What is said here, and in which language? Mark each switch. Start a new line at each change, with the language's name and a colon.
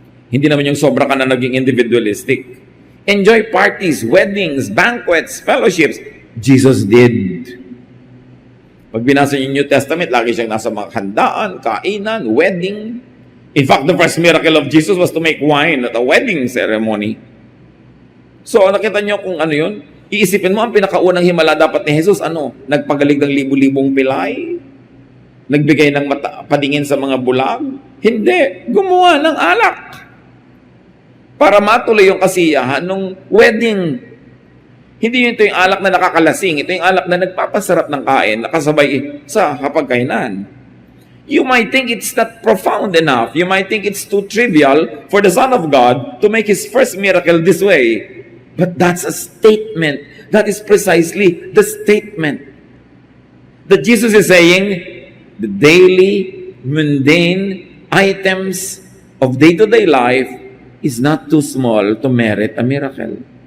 Filipino: Hindi naman yung sobra ka na naging individualistic.
English: Enjoy parties, weddings, banquets, fellowships. Jesus did.
Filipino: Pag binasa yung New Testament, lagi siyang nasa mga handaan, kainan, wedding.
English: In fact, the first miracle of Jesus was to make wine at a wedding ceremony.
Filipino: So, nakita niyo kung ano yun? Iisipin mo, ang pinakaunang himala dapat ni Jesus, nagpagalig ng libu-libong pilay? Nagbigay ng padingin sa mga bulag? Hindi. Gumawa ng alak. Para matuloy yung kasiyahan ng wedding. Hindi ito yung alak na nakakalasing. Ito yung alak na nagpapasarap ng kain, nakasabay sa kapagkainan.
English: You might think it's not profound enough. You might think it's too trivial for the Son of God to make His first miracle this way. But that's a statement. That is precisely the statement. That Jesus is saying, the daily, mundane items of day-to-day life is not too small to merit a miracle.